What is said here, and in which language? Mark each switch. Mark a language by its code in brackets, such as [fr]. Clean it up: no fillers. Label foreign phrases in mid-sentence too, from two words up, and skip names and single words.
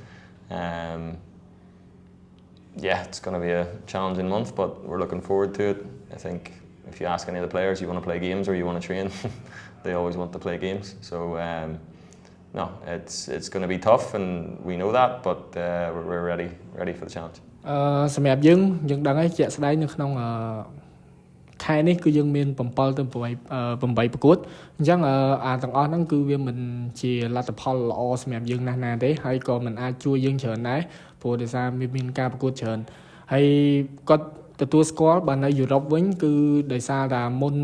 [en] Yeah, it's going to be a challenging month, but we're looking forward to it. I think if you ask any of the players, you want to play games or you want to train, they always want to play games. So no, it's going to be tough, and we know that, but we're ready for the challenge. [km] សម្រាប់យើងដឹងហើយជាក់ស្ដែងនៅក្នុងខែនេះគឺយើងមាន7ទៅ8ប្រកួតអញ្ចឹងទាំងអស់ហ្នឹងគឺវាមិនជាលទ្ធផលល្អសម្រាប់យើងណាស់ណាទេហើយក៏មិនអាចជួយយើងច្រើនដែរព្រោះដោយសារមានការប្រកួតច្រើនហើយគាត់ទទួលស្គាល់បាននៅយុរ៉ុបវិញគឺដោយសារតែមុន